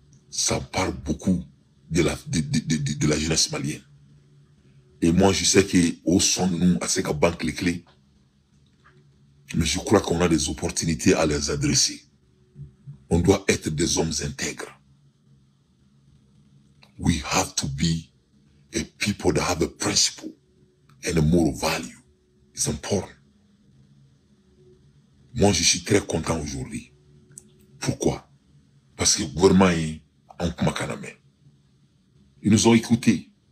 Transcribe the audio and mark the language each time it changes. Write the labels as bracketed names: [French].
[French] Ça parle beaucoup de la jeunesse malienne. Et moi, je sais qu'au son de nous, à ces banques les clés, mais je crois qu'on a des opportunités à les adresser. On doit être des hommes intègres. [English] We have to be a people that have a principle and a moral value. It's important. [French] Moi, je suis très content aujourd'hui. Pourquoi? Parce que le gouvernement est en Kumakaname. Ils nous ont écoutés.